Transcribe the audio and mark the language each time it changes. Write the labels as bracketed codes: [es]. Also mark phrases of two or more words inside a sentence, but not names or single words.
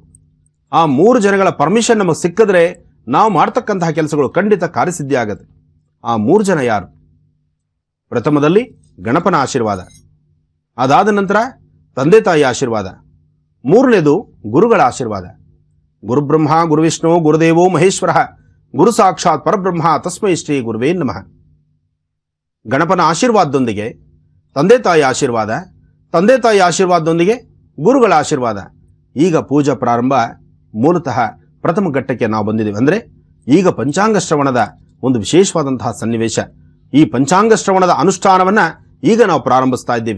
[kn] ಆ 3 ಜನಗಳ ಪರ್ಮಿಷನ್ ನಮಗೆ ಸಿಕ್ಕಿದ್ರೆ ನಾವು ಮಾಡ್ತಕ್ಕಂತಹ ಕೆಲಸಗಳು ಖಂಡಿತ ಕಾರ್ಯಸಿದ್ಧಿ ಆಗುತ್ತೆ. ಆ 3 ಜನ ಯಾರು? ಪ್ರಥಮದಲ್ಲಿ ಗಣಪನ ಆಶೀರ್ವಾದ, ಅದಾದ ನಂತರ ತಂದೆ ತಾಯಿ ಆಶೀರ್ವಾದ, 3ನೇದು ಗುರುಗಳ ಆಶೀರ್ವಾದ. [sa] ಗುರುಬ್ರಹ್ಮ ಗುರುವಿಷ್ಣು ಗುರುದೇವೋ ಮಹೇಶ್ವರ ಗುರು ಸಾಕ್ಷಾತ್ ಪರಬ್ರಹ್ಮ ತಸ್ಮೈ ಶ್ರೀ ಗುರುವೇ ನಮಃ. [kn] ಗಣಪನ ಆಶೀರ್ವಾದದೊಂದಿಗೆ ತಂದೆ ತಾಯಿ ಆಶೀರ್ವಾದ, ತಂದೆ ತಾಯಿ ಆಶೀರ್ವಾದದೊಂದಿಗೆ ಗುರುಗಳ ಆಶೀರ್ವಾದ. ಈಗ ಪೂಜಾ ಪ್ರಾರಂಭ. ಮೂಲತಃ ಪ್ರಥಮ ಘಟ್ಟಕ್ಕೆ ನಾವು ಬಂದಿದ್ದೀವಿ. ಅಂದರೆ ಈಗ ಪಂಚಾಂಗ ಶ್ರವಣದ ಒಂದು ವಿಶೇಷವಾದಂತಹ ಸನ್ನಿವೇಶ. ಈ ಪಂಚಾಂಗ ಶ್ರವಣದ ಅನುಷ್ಠಾನವನ್ನು ಈಗ ನಾವು ಪ್ರಾರಂಭಿಸ್ತಾ ಇದ್ದೀವಿ.